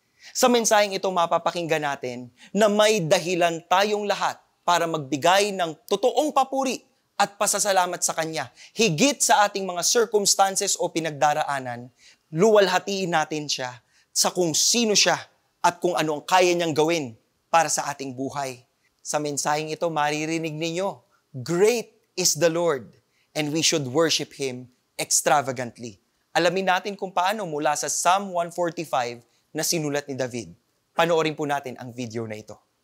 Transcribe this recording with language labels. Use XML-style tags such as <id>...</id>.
<tl>Sa mensaheng ito mapapakinggan natin na may dahilan tayong lahat para magbigay ng totoong papuri at pasasalamat sa Kanya. Higit sa ating mga circumstances o pinagdaraanan, luwalhatiin natin siya sa kung sino siya at kung ano ang kaya niyang gawin para sa ating buhay. Sa mensaheng ito, maririnig ninyo,</tl> <en>great is the Lord, and we should worship Him extravagantly.</en> <tl>Alamin natin kung paano mula sa Psalm 145 na sinulat ni David. Panoorin po natin ang video na ito.</tl>